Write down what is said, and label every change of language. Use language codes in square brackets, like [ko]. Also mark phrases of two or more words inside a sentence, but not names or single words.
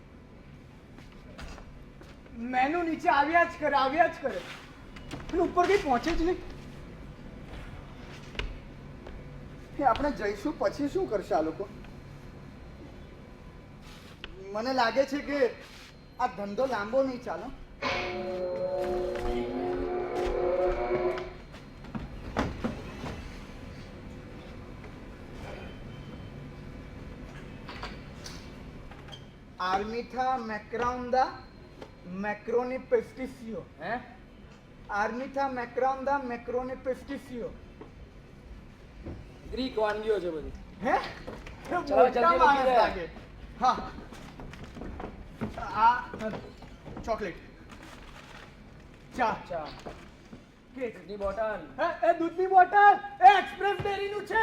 [gu] મેનુ નીચે આવ્યા જ કરે, આવ્યા જ કરે, અને ઉપર કઈ પહોંચે જ નહીં. એ આપણે જઈશું પછી શું કરશે આ લોકો? મને લાગે છે કે આ ધંધો લાંબો નહીં ચાલે. Armita macronda macaroni pesticcio. હે Armita macronda macaroni pesticcio. ગ્રીક વાનગીઓ છે બધી. હે? ચલો, જલ્દી મોટા માણસ મૂકી દે. લાગે. હા. આ ચોકલેટ, ચા, ચા, કેક, દૂધની બોટલ. એ દૂધની બોટલ, એ એક્સપ્રેસ ડેરીનું છે.